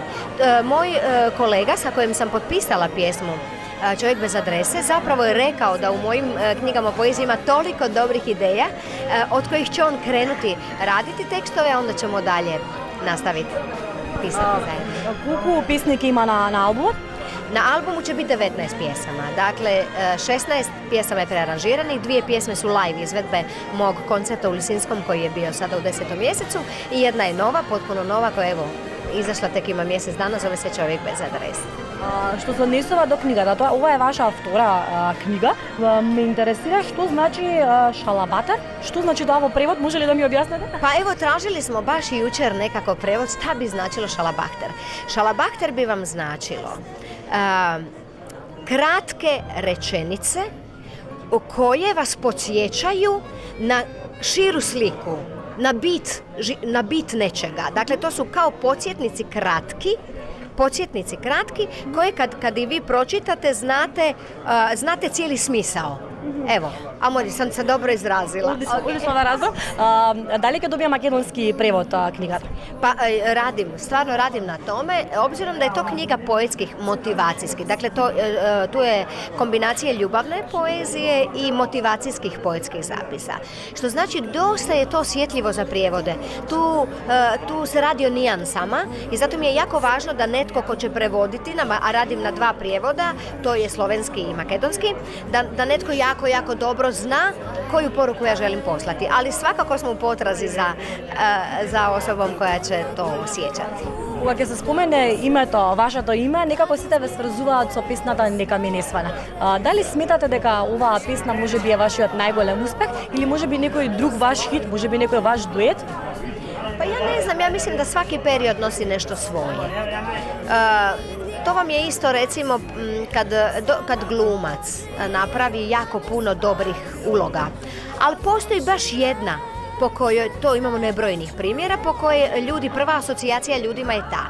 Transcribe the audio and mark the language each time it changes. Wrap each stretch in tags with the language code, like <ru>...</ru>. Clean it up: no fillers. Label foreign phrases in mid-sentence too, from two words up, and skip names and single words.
<hr>Moj kolega sa kojim sam potpisala pjesmu Čovjek bez adrese zapravo je rekao da u mojim knjigama poezije ima toliko dobrih ideja od kojih će on krenuti raditi tekstove, a onda ćemo dalje nastaviti pisati zajedno.</hr> <mk>Колку песни има на албумот?</mk> <hr>Na albumu će biti 19 pjesama, dakle 16 pjesama je prearanžiranih, 2 pjesme su live izvedbe mog koncerta u Lisinskom koji je bio sada u 10. mjesecu i jedna je nova, potpuno nova koja evo izašla tek ima mjesec dana, zove se Čovjek bez adrese.</hr> <mk>Што се однесува до книгата, ова е ваша втора книга. Ме интересира што значи шалабатер, што значи тоа во превод, може ли да ми објасните?</mk> <hr>Pa evo, tražili smo baš i jučer nekako prevod, šta bi značilo šalabahter. Šalabahter bi vam značilo kratke rečenice koje vas podsjećaju na širu sliku, na bit nečega. Dakle, to su kao podsjetnici kratki koje kad i vi pročitate znate cijeli smisao. Evo, Amori, sam se dobro izrazila.</hr> <mk>Одлично да разбрав. Дали ќе добија македонски превод книгата?</mk> <hr>Pa stvarno radim na tome, obzirom da je to knjiga poetskih, motivacijskih. Dakle, tu je kombinacija ljubavne poezije i motivacijskih poetskih zapisa. Što znači, dosta je to osjetljivo za prijevode. Tu se radi o nijansama i zato mi je jako važno da netko ko će prevoditi, a radim na 2 prijevoda, to je slovenski i makedonski, da netko jako dobro zna koju poruku ja želim poslati. Ali svakako smo u potrazi za osobom koja će to osjećati.</hr> <mk>Кога ќе се спомене името, вашето име, некако сите ве сврзуваат со песната "Нека ми не свана". Дали сметате дека оваа песна можеби е вашиот најголем успех или можеби некој друг ваш хит, можеби некој ваш дует?</mk> <hr>Pa ja ne znam, ja mislim da svaki period nosi nešto svoje. To vam je isto recimo kad glumac napravi jako puno dobrih uloga, ali postoji baš jedna po kojoj, to imamo nebrojnih primjera, po kojoj ljudi, prva asocijacija ljudima je ta.</hr>